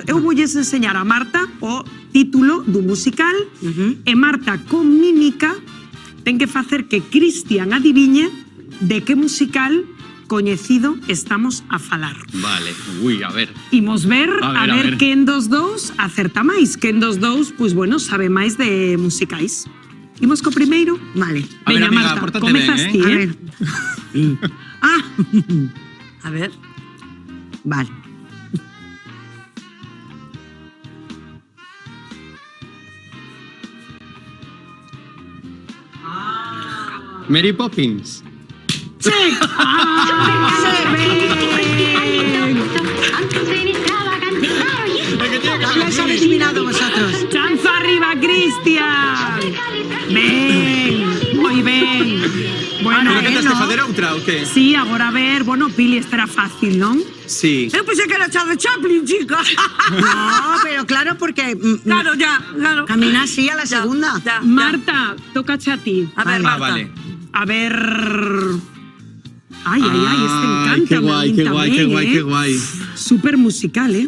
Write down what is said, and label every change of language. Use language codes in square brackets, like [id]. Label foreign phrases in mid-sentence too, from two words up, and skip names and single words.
[gl] Eu voulles enseñar a Marta o título do musical e Marta con mímica ten que facer que Cristian adiviñe de que musical coñecido estamos a falar. Vale, ui, a ver. Imos ver A ver. quen dos dous acerta máis, quen dos dous, pois bueno, sabe máis de musicais. Imos co primeiro? Vale. A ver, Veña, amiga, Marta, pórtate comezas ben, ti, A ver. A ver. Vale. Mary Poppins. [es] Lo habéis adivinado vosotros. [gl] Chanzo arriba, Cristian. Ben, moi ben. Bueno, Pero que tens que facer outra ou que? sí, agora a ver, bueno, Pili, esta era fácil, non? Sí. Eu pensei que era Charlie Chaplin, chica. [es] No, pero claro, porque Claro, ya, claro. camina así a la segunda. Ya, ya. [gl] Marta, tócache a ti. A ver, Ah, Marta. vale. A ver... Ay, este encanta. [es] Qué guay, qué guay, qué guay, qué guay. Súper musical, ¿eh?